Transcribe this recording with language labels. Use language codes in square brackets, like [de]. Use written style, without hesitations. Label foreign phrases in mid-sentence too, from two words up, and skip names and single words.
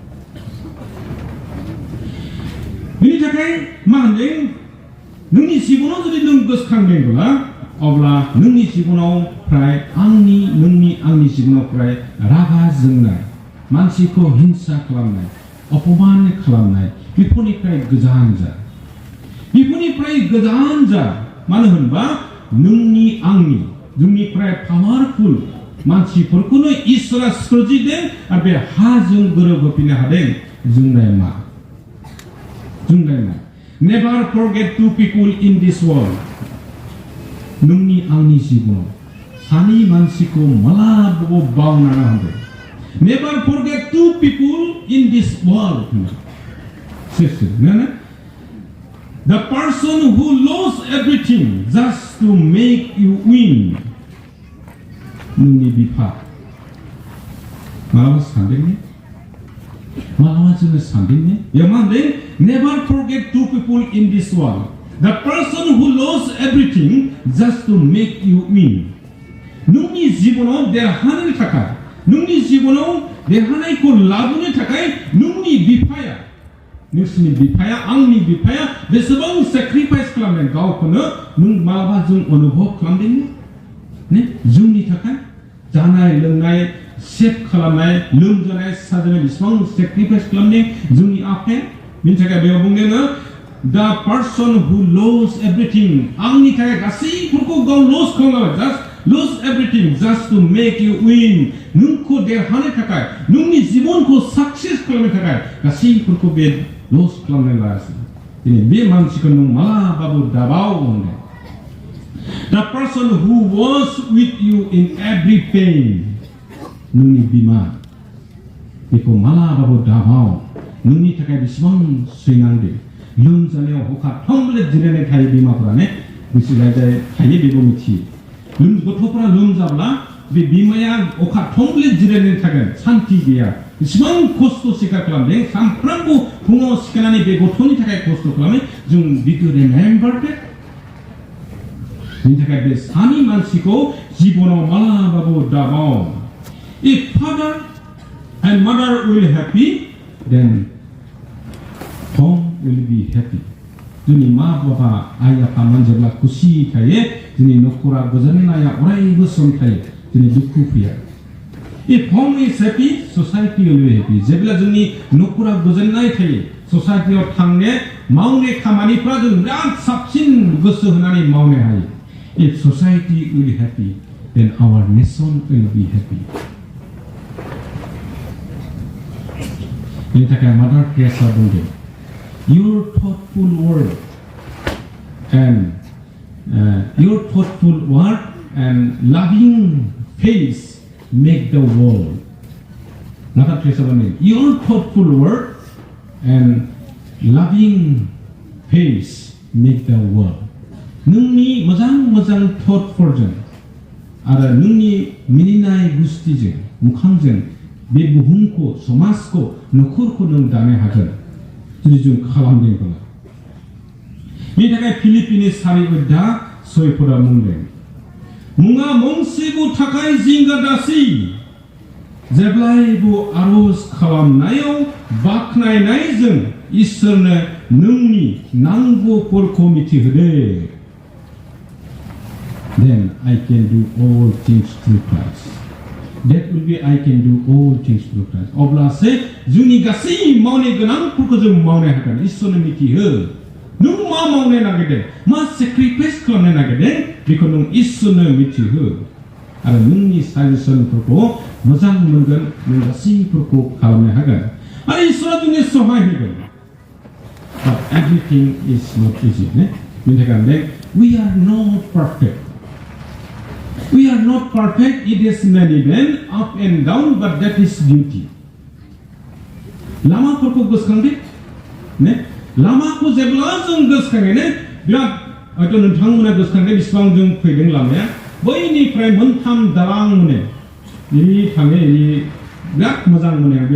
[brx] बेनि थाखाय मा होनदों नोंनि जिबनाव जुदि नों गोसोखांदोंब्ला अब्ला नोंनि जिबनाव फ्राय आंनि जिबनाव फ्राय रागा जोंनाय मानसिखौ हिंसा खालामनाय अपमान खालामनाय बेफोरनिफ्राय गोजान जा मानो होनबा नोंनि आंनि जोंनिफ्राय पावारफुल मानसिफोरखौनो इसोरा सोरजिदों आरो बे हाजों गोरोबहोफिननो हादों जोंनाय मा [en] Never forget two people in this world. [brx] नोंनि आंनि जिबनाव सानै मानसिखौ मालाबाबो बावनाङा होनदों [en] Never forget two people in this world. The person who lost everything just to make you win. [brx] नोंनि बिफा मालाबा सानदोंने मालाबा जोङो सानदोंने बेयाव मा होनदों [en] Never forget two people in this world. The person who lost everything just to make you win. [brx] नोंनि जिबनाव देरहानो थाखाय नोंनि जिबनाव देरहानायखौ लाबोनो थाखाय नोंनि बिफाया नोंसोरनि बिफाया आंनि बिफाया बेसेबां सेक्रिफाइस खालामदों गावखौनो नों मालाबा जों अनुभव खालामदों ने जोंनि थाखाय जानाय लोंनाय सेभ खालामनाय लोमजानाय साजानाय बेसेबां सेक्रिफाइस खालामदों जोंनि आफाया बेनि थाखाय बेयाव बुंदों [en] the person who lost everything [brx] आंनि थाखाय गासैफोरखौ गाव लस खालामबाय [en] just lose everything just to make you win [brx] नोंखौ देरहानो थाखाय नोंनि जिबनखौ सक्सेस खालामनो थाखाय गासैफोरखौ बे लस खालामनो लागासिनो दिनै बे मानसिखौ नों मालाबाबो दाबाव होनदों [en] the person who was with you in every pain [brx] नोंनि बिमा बेखौ मालाबाबो दाबाव नोंनि थाखाय बेसेबां सैनांदों लोमजानायाव हखाब थंब्ले जिरायनाय थायो बिमाफोरा ने बिसोर थायो बेखौ मिथियो गथ'फोरा लोमजाब्ला बे बिमाया अखा थंब्ले जिरायनानै थागोन सान्थि गैया बेसेबां खस्थ' सिखार खालामदों सानफ्रोमबो फुङाव सिखारनानै बे गथ'नि थाखाय खस्थ' खालामो जों बिखौ रिमेम्बार बेनि थाखाय बे सानै मानसिखौ जिबनाव मालाबाबो दाबाव [en] If father and mother will happy then home will be happy. [brx] जोंनि मा बाबा आइ आफामोन जेब्ला खुसि थायो जोंनि न'खरा गोजोननाया अरायबो सम थायो जोंनि दुखु फैया [en] If home is happy, society will be happy. [brx] जेब्ला जोंनि न'खरा गोजोननाय थायो ससाइटियाव थांनो मावनाय खामानिफ्रा जों बिराद साबसिन गोसो होनानै मावनो हायो [en] If society will be happy then our nation will be happy. [brx] बेनि थाखाय [en] मादार टेरेसा बुंदों Your thoughtful word and loving face make the world. Mother Teresa buंदों Your thoughtful word and loving face make the world. [brx] नोंनि मोजां थटफोरजों आरो नोंनि मिनिनाय गुस्थिजों मोखांजों बे बुहुमखौ समाजखौ नखरखौ नों दानो हागोन जुदि जों खालामदोंब्ला बेनि थाखाय फिलिपिनि 4:6 बुंदों मुङा मोनसेबो थाखाय जिंगा दासि जेब्लायबो आरज खालामनायाव बाख्नायनायजों इसोरनो नोंनि नांगौफोरखौ मिथिहोदो [en] Then I can do all things through Christ. That will be I can do all things through Christ. [brx] अब्लासो जोंनि गासै मावनो गोनांफोरखौ जों मावनो हागोन इसोरनो मिथिहो नों मा मावनो नागिरदों मा सेक्रिफाइस खालामनो नागिरदों बेखौ नों इसोरनो मिथिहो आरो नोंनि साजेसनफोरखौ मोजां मोनगोन नों गासैफोरखौ खालामनो हागोन आरो इसोरा जोंनो सहाय होगोन [en] But everything is not easy. [brx] बेनि थाखाय [en] we are not perfect. We are not perfect. It is many men up and down, but that is beauty. [brx] लामाफोरखौ गोसोखांदो ने लामाखौ जेब्ला जों गोसोखाङो बिराद हयथ' नोंथांमोना गोसोखांदो बेसेबां जों फैदों लामाया बैनिफ्राय मोनथाम दालां मोनो बिनि थाङो बिराद मोजां मोनो बे